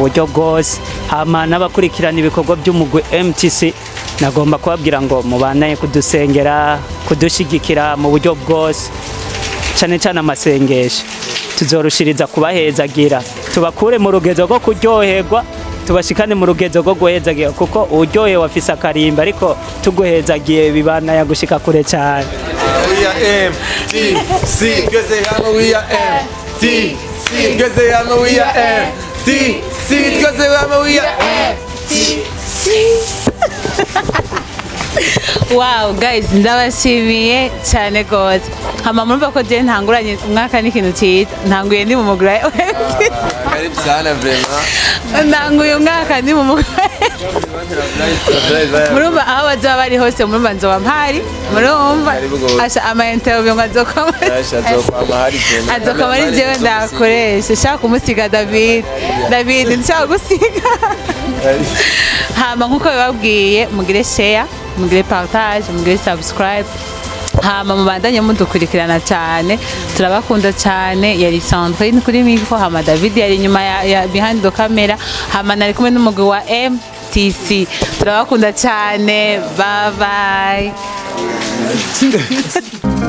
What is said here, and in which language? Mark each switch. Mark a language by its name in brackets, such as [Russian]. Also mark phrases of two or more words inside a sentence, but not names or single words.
[Rundi] buryo bwose hama n'abakurikirana ibikorwa by'umugwi MTC nagomba kubabwira ngo mubanaye kudusengera kudushigikira mu buryo bwose cyane cyane amasengesho tuzorushiriza kubahezagira tubakure mu rugezo rwo kuryoherwa tubashikane mu rugezo rwo guhezagira kuko uryohe wafise akarimba ariko tuguhezagiye bibana yagushika kure cyane MTC twese hamwe [English] we are [Rundi] MTC twese hamwe [English] we are [Rundi] MTC twese hamwe [English] we are [Rundi] MTC Wow guys ndabashimiye cyane gose hama murumva ko je ntanguranye umwaka n'ikintu cyiza ntanguye ndi mu mugura ari byana vraiment ntanguye umwaka ndi mu mugura murumva aho bazaba bari hose murumva nzoba mpari murumva asha ama interview ngazokoma ari jewe ndakoresha shaka kumusiga David nshaka gusiga hama nkuko babwiye mugire share mugire partage mugire subscribe hama mubandanye mudukurikirana cyane turabakunda cyane yari Sandrine kuri mikro hama David yari inyuma ya [English] behind the camera [Rundi] hama nari kumwe n'umugwi wa MTC turabakunda cyane bye bye